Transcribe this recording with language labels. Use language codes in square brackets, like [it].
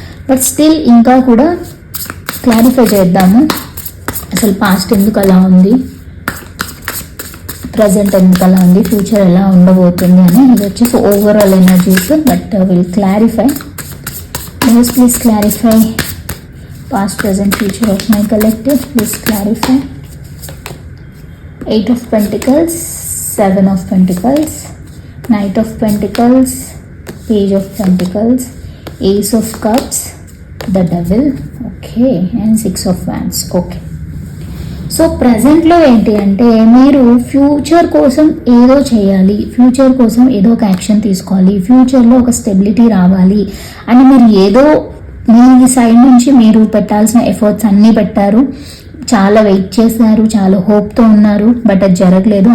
[te] But still ఇంకా కూడా clarify చేద్దాము, అసలు పాస్ట్ ఎందుకు అలా ఉంది, ప్రజెంట్ ఎందుకు అలా ఉంది, ఫ్యూచర్ ఎలా ఉండబోతుంది అని. ఇది వచ్చేసి overall energies, but will clarify. [en] Please clarify past, present, future of my collective. Please clarify. 8 of Pentacles, 7 of Pentacles, Knight of Pentacles, Page of Pentacles, Ace of Cups, the Devil, okay, and 6 of Wands. [te] Okay, so ప్రజెంట్లో ఏంటి అంటే మీరు future కోసం ఏదో చేయాలి, future కోసం ఏదో ఒక action తీసుకోవాలి, ఫ్యూచర్లో ఒక స్టెబిలిటీ రావాలి అని మీరు ఏదో మీ సైడ్ నుంచి మీరు పెట్టాల్సిన ఎఫర్ట్స్ అన్నీ పెట్టారు, చాలా వెయిట్ చేశారు, చాలా హోప్తో ఉన్నారు, బట్ అది జరగలేదు.